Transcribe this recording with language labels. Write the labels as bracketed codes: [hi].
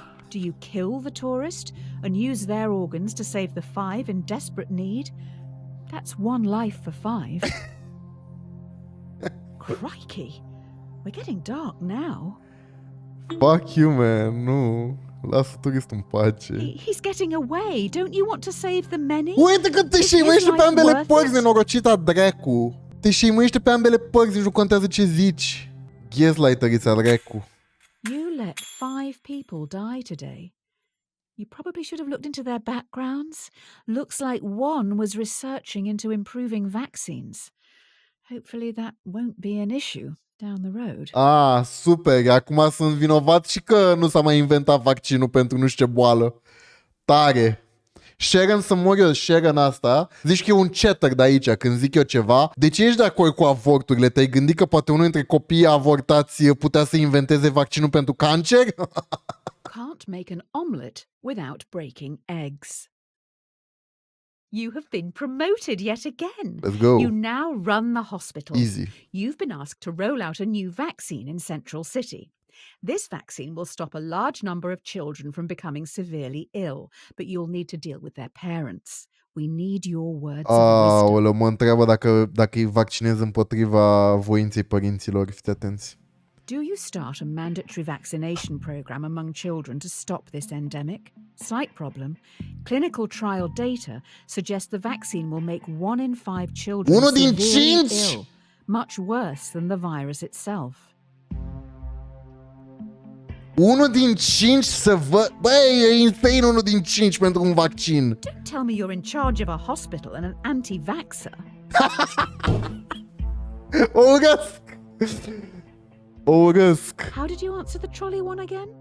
[en] Do you kill the tourist and use their organs to save the 5 in desperate need? That's 1 life for 5. Crikey, we're getting dark now. Fuck you, man, [ro] nu. Lasă turistul în pace. [en] He's getting away. Don't you want to save the many? [ro] Uite că te șeimuiește pe ambele părți, nenorocita dracu. Te șeimuiește pe ambele părți, nici nu contează ce zici. Gaslighterița dracu. [en] You let 5 people die today. You probably should have looked into their backgrounds. Looks like one was researching into improving vaccines. Hopefully that won't be an issue. down the road. [ro] Ah, super, acum sunt vinovat și că nu s-a mai inventat vaccinul pentru nu știu ce boală. Tare. Sharon să mor eu, Sharon asta. Zici că e un chatter de aici când zic eu ceva. De ce ești de acord cu avorturile? Te-ai gândit că poate unul dintre copiii avortați putea să inventeze vaccinul pentru cancer? [en] Can't make an omelette without breaking eggs. You have been promoted yet again. Let's go. You now run the hospital. Easy. You've been asked to roll out a new vaccine in Central City. This vaccine will stop a large number of children from becoming severely ill, but you'll need to deal with their parents. We need your words of wisdom. [ro] Aoleu, mă întreabă dacă îi vaccinez împotriva voinței părinților. Fiți atenți. [en] Do you start a mandatory vaccination program among children to stop this endemic? Slight problem. Clinical trial data suggests the vaccine will make 1 in 5 children [ro] Unul din [en] severely [ro] 5? [en] ill, much worse than the virus itself. [ro] 1 din 5 să vă... Băi, e insane 1 din 5 pentru un vaccin. [en] Don't tell me you're in charge of a hospital and an anti-vaxxer. [ro] O urăsc! O urăsc. [en] How did you answer the trolley one again?